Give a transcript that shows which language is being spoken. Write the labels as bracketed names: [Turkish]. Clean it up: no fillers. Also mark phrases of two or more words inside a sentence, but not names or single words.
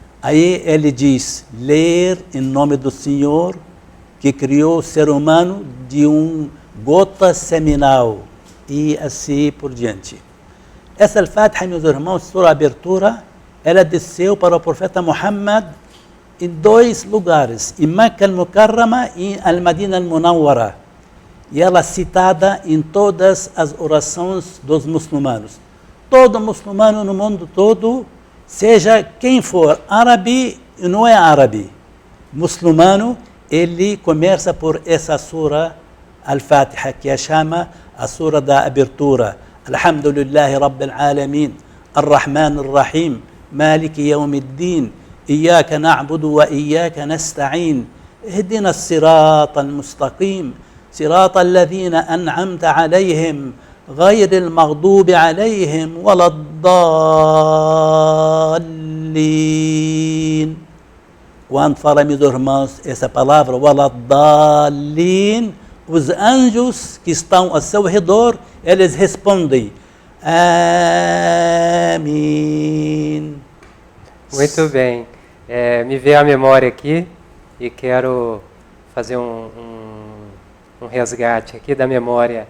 [Portuguese] Aí ele diz, ler em nome do Senhor, que criou o ser humano de gota seminal, e assim por diante. Essa Al-Fatiha, meus irmãos, sua abertura, ela desceu para o profeta Muhammad em 2 lugares, em Meca al-Mukarrama e em Al-Madina al-Munawwara. E ela é citada em todas as orações dos muçulmanos. Todo muçulmano no mundo todo, seja quem for, árabe e não é árabe, muçulmano, ele começa por essa sura Al-Fatiha, que a chama a sura da abertura. [Arabic] الحمد لله رب العالمين الرحمن الرحيم مالك يوم الدين إياك نعبد وإياك نستعين اهدنا الصراط المستقيم صراط الذين أنعمت عليهم, غير المغضوب عليهم ولا الضالين. [Portuguese] Quando fala, meus irmãos, essa palavra, [Arabic] ولا الضالين, [Portuguese] os anjos que estão ao seu redor, eles respondem, Amém. Muito bem. Me veio à memória aqui e quero fazer um resgate aqui da memória